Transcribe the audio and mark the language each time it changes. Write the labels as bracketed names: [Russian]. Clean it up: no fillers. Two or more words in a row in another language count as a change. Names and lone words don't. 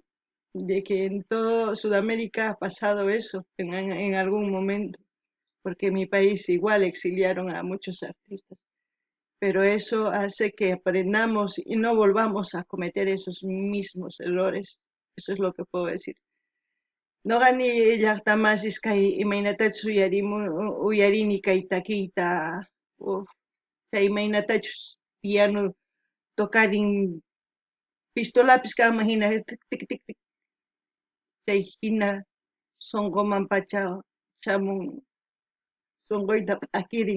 [Spanish] De que en todo Sudamérica ha pasado eso en algún momento, porque en mi país igual exiliaron a muchos artistas. Pero eso hace que aprendamos y no volvamos a cometer esos mismos errores. Eso es lo que puedo decir. [Quechua] Noqani llaqtamashis kay imaynatachus uyarini kay takiyta chay imaynatachus piano tokarin pistolapis kanman hina tik tik tik tik chay hina sunquman pacha shamun sunquyta p'akirin